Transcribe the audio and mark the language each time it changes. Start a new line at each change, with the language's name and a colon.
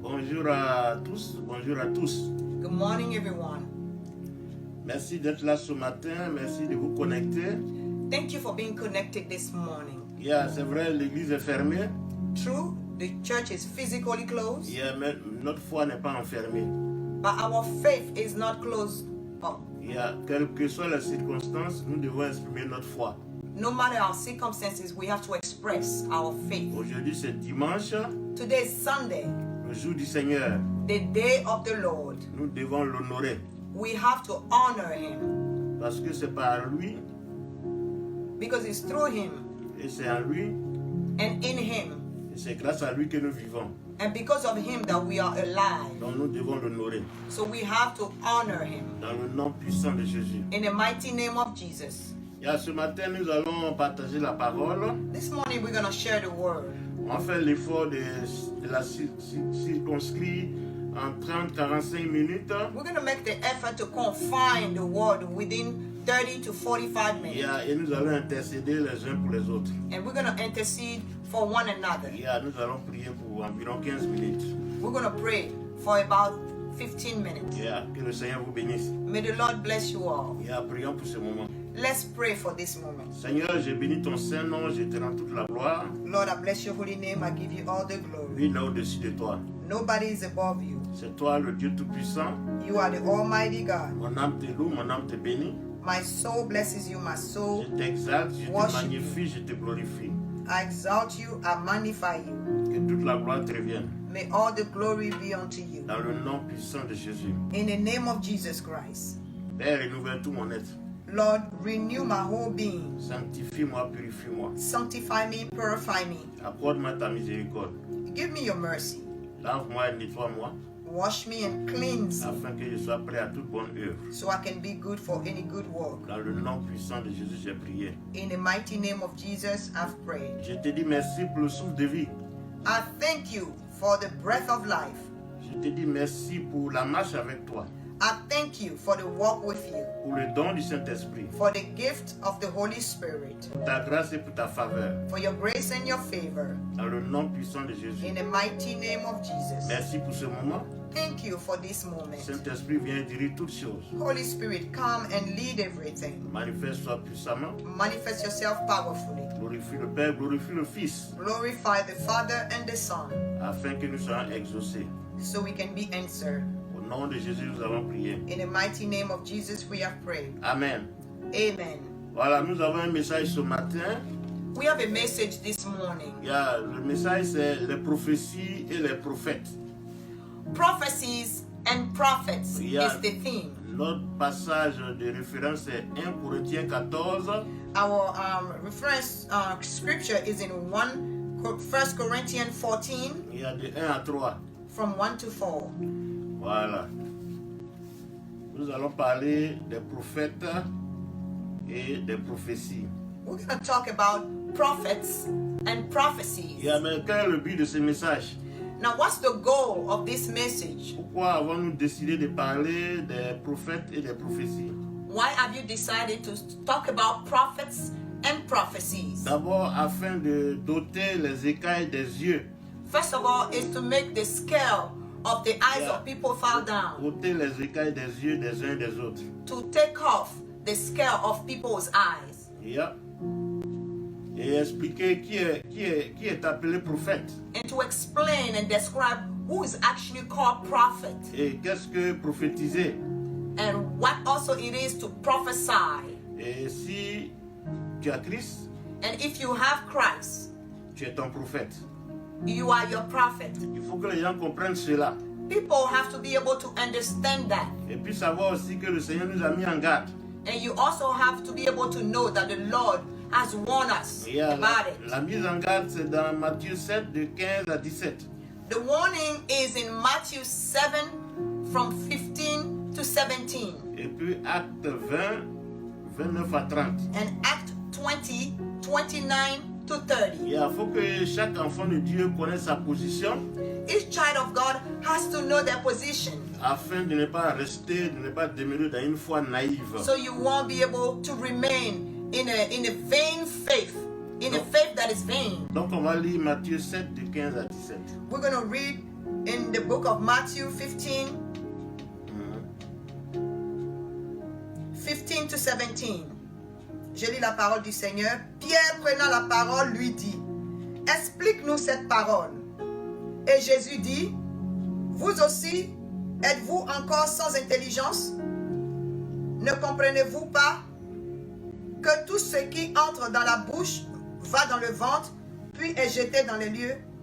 French: Bonjour à tous, bonjour à tous.
English: Good morning, everyone.
French: Merci d'être là ce matin, merci de vous connecter.
English: Thank you for being connected this morning.
French: C'est vrai, l'église est fermée.
English: True, the church is physically closed,
French: Mais notre foi n'est pas enfermée.
English: but our faith is not closed up.
French: Quelles que soient les circonstances, nous devons exprimer notre foi.
English: No matter our circumstances, we have to express our faith.
French: Aujourd'hui, c'est dimanche,
English: Today is Sunday,
French: le jour du Seigneur.
English: the day of the Lord.
French: Nous devons l'honorer
English: We have to honor him
French: parce que c'est par lui
English: because it's through him
French: et c'est en lui
English: and in him
French: et c'est grâce à lui que nous vivons.
English: and because of him that we are alive.
French: Donc nous devons l'honorer
English: So we have to honor him
French: dans le nom puissant de Jésus.
English: in the mighty name of Jesus.
French: Ce matin, nous allons partager la parole.
English: This morning we're going to share the word.
French: On fait l'effort de la circonscrire en 30-45 minutes.
English: We're going to make the effort to confine the word within 30 to 45 minutes.
French: Et nous allons intercéder les uns pour les autres.
English: And we're going to intercede for one another.
French: Nous allons prier pour environ 15 minutes.
English: We're going to pray for about 15 minutes.
French: Que le Seigneur vous bénisse.
English: May the Lord bless you all.
French: Prions pour ce moment.
English: Let's pray for this moment.
French: Seigneur, je bénis ton Saint-Nom, je te rends toute la gloire.
English: Lord, I bless your holy name. I give you all the glory.
French: Lui n'est au-dessus de toi.
English: Nobody is above you.
French: C'est toi le Dieu Tout-Puissant.
English: You are the Almighty God.
French: Mon âme te loue, mon âme te bénit.
English: My soul blesses you. My soul,
French: Je t'exalte, je te
English: Worship
French: magnifie, je te glorifie.
English: I exalt you. I magnify you.
French: Que toute la gloire te revienne.
English: May all the glory be unto you.
French: Dans le nom puissant de Jésus.
English: In the name of Jesus Christ.
French: Père, renouvelle tout mon être.
English: Lord, renew my whole being.
French: Sanctifie-moi, purifie-moi.
English: Sanctify me, purify me.
French: Accorde-moi ta miséricorde.
English: Give me your mercy.
French: Lave-moi et nettoie-moi,
English: Wash me and cleanse me
French: afin que je sois prêt à toute bonne œuvre.
English: so I can be good for any good work.
French: Dans le nom puissant de Jésus, j'ai prié.
English: In the mighty name of Jesus, I've prayed.
French: Je te dis merci pour le souffle de vie.
English: I thank you for the breath of life.
French: Je te dis merci pour la marche avec toi,
English: I thank you for the walk with you,
French: pour le don du Saint-Esprit,
English: for the gift of the Holy Spirit,
French: pour ta grâce et pour ta faveur.
English: for your grace and your favor.
French: Dans le nom puissant de Jésus.
English: In the mighty name of Jesus.
French: Merci pour ce moment.
English: Thank you for this moment.
French: Saint-Esprit, viens diriger toutes choses.
English: Holy Spirit, come and lead everything.
French: Manifeste-toi puissamment.
English: Manifest yourself powerfully.
French: Glorifie le Père, glorifie le Fils,
English: Glorify the Father and the Son,
French: afin que nous soyons exaucés.
English: so we can be answered.
French: Au nom de Jésus, nous avons prié.
English: In the mighty name of Jesus, we have prayed.
French: Amen.
English: Amen.
French: Voilà, nous avons un message ce matin.
English: We have a message this morning.
French: Le message, c'est les prophéties et les prophètes.
English: Prophecies and prophets Yeah. is the theme.
French: Notre passage de référence est 1 Corinthiens 14,
English: Our reference scripture is in 1 Corinthians 14
French: de 1 à 3.
English: from 1 to 4.
French: Voilà. Nous allons parler des prophètes et des prophéties.
English: We're going to talk about prophets and prophecies.
French: Mais quel est le but de ce message?
English: Now, what's the goal of this message?
French: Pourquoi avons-nous décidé de parler des prophètes et des prophéties?
English: Why have you decided to talk about prophets and prophecies?
French: D'abord, afin de doter les écailles des yeux.
English: First of all, is to make the scale of the eyes of people fall down.
French: Ôter les écailles des yeux des uns des autres.
English: To take off the scale of people's eyes.
French: Et expliquer qui est appelé prophète.
English: And to explain and describe who is actually called prophet.
French: Et qu'est-ce que prophétiser?
English: And what also it is to prophesy.
French: Et si tu as Christ,
English: And if you have Christ,
French: tu es ton prophète.
English: you are your prophet.
French: Il faut que les gens comprennent cela.
English: People have to be able to understand that.
French: Et puis savoir aussi que le Seigneur nous a mis en garde.
English: And you also have to be able to know that the Lord has warned us about it.
French: La mise en garde, c'est dans Matthieu 7, de 15 à 17.
English: The warning is in Matthew 7 from 15 to 17
French: Et puis Acte 20, 29 à 30.
English: and Act 20, 29 to 30.
French: Il faut que chaque enfant de Dieu connaisse sa position.
English: Each child of God has to know their position
French: afin de ne pas rester, de ne pas demeurer dans une foi naïve.
English: so you won't be able to remain in a vain faith. in a faith that is vain.
French: Donc on va lire Matthieu 7 de 15 à 17.
English: We're going to read in the book of Matthew 15 to 17.
French: Je lis la parole du Seigneur. Pierre, prenant la parole, lui dit, explique-nous cette parole. Et Jésus dit, vous aussi, êtes-vous encore sans intelligence? Ne comprenez-vous pas que tout ce qui entre dans la bouche va dans le ventre, puis est jeté dans les lieux?